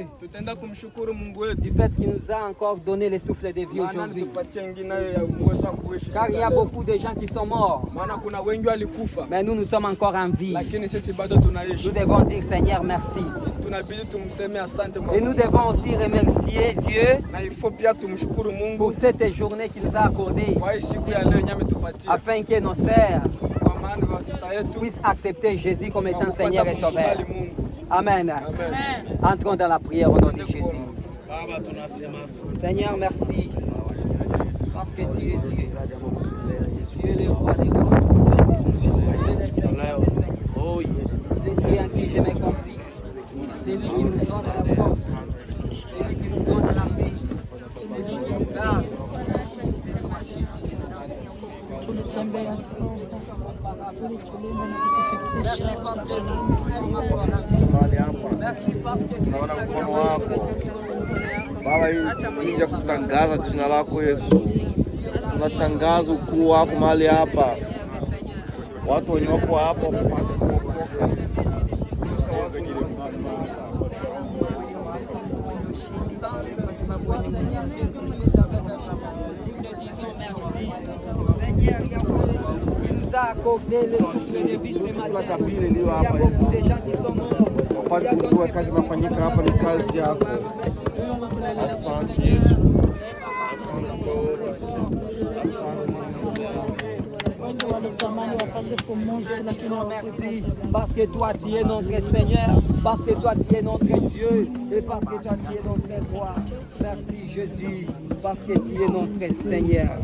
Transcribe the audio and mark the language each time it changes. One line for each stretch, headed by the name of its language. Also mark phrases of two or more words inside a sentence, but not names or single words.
Swahili: Tutaenda kumshukuru Mungu wetu
French: du fait qu'il nous a encore donné le souffle de vie
Swahili: maana
French: aujourd'hui.
Swahili: alitupatia ingine ya uwezo wa kuishi.
French: Car il y a beaucoup de gens qui sont morts,
Swahili: Maana kuna wengi walikufa
French: mais nous sommes encore en vie.
Swahili: lakini sisi bado
French: Nous
Swahili: tunaishi.
French: devons dire Seigneur merci.
Swahili: Tunabidi tumseme asante kwa
French: Et nous devons aussi remercier Dieu
Swahili: na ifo pia tumshukuru Mungu
French: pour cette journée qu'il nous a accordée,
Swahili: kwa hii siku ya leo nyame tupatie,
French: afin que nos sœurs
Swahili: kwa maana wasista yetu
French: puissent accepter Jésus comme étant
Swahili: kupata
French: Seigneur et Sauveur.
Swahili: kumkubali Mungu. Amen. Amen.
French: Entrons dans la prière au nom de Jésus.
Swahili: Baba, tunasema asante.
French: Seigneur, merci. Parce que tu es Dieu. Tu es le roi des rois. Tu es le Seigneur des seigneurs.
English: Oh yes.
French: C'est Dieu en qui je me confie. C'est lui qui nous donne la force. C'est lui qui nous donne la paix. C'est lui qui nous garde. Merci parce que nous sommes
Swahili: mahali hapa.
French: Merci parce que
Swahili: Tunaona mkono wako Baba, hii ya kutangaza jina lako Yesu. Tunatangaza ukuu wako mahali hapa. Watu wenye wako hapa
French: nous a accordé le souffle de vie ce matin. Il y a beaucoup de gens qui sont morts.
Swahili: wapate kujua kazi inafanyika hapa ni kazi yako. Asante Yesu.
French: Merci parce que toi tu es notre Seigneur, parce que toi tu es notre Dieu et parce que toi tu es notre roi. Merci Jésus, parce que tu es notre Seigneur.